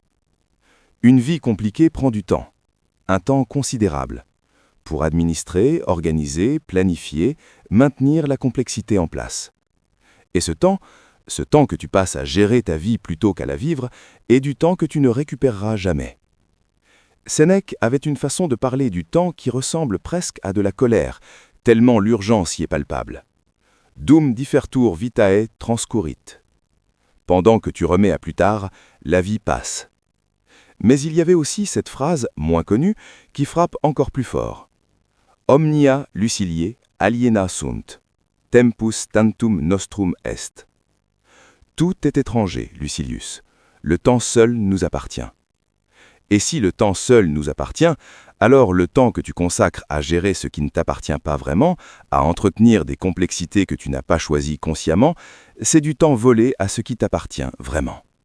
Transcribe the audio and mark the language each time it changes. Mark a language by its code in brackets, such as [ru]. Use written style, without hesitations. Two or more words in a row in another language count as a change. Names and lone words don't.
[fr] Une vie compliquée prend du temps, un temps considérable, pour administrer, organiser, planifier, maintenir la complexité en place. Et ce temps que tu passes à gérer ta vie plutôt qu'à la vivre, est du temps que tu ne récupéreras jamais. Sénèque avait une façon de parler du temps qui ressemble presque à de la colère, tellement l'urgence y est palpable. [la] Dum differtur vitae transcurrit. [fr] Pendant que tu remets à plus tard, la vie passe. Mais il y avait aussi cette phrase, moins connue, qui frappe encore plus fort. [la] Omnia lucilie aliena sunt. Tempus tantum nostrum est. [fr] Tout est étranger, Lucilius. Le temps seul nous appartient. Et si le temps seul nous appartient, alors le temps que tu consacres à gérer ce qui ne t'appartient pas vraiment, à entretenir des complexités que tu n'as pas choisies consciemment, c'est du temps volé à ce qui t'appartient vraiment.